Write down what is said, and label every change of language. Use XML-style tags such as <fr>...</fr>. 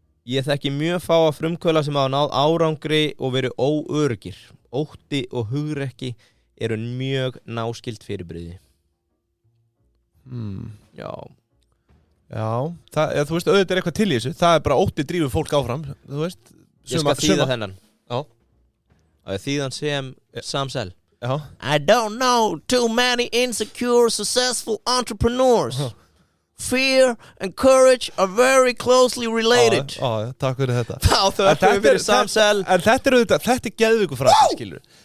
<is>Ég þekki mjög fáa frumkvöla sem hafa náð árangri og verið óöruggir. Ótti og hugrekki eru mjög náskild fyrirbrigði. Já. Þú veist, auðvitað er eitthvað til í þessu. Það er bara ótti drífur fólk áfram, þú veist. Ég skal þýða þennan. Já. Þýðan sem Sam Zell. Já.</is> <en>I don't know too many insecure, successful entrepreneurs. Fear and courage are very closely related.</en> <is>Takk fyrir þetta. Þau hefur verið Sam Zell. En þetta er geðveikur frasi, skilur.</is>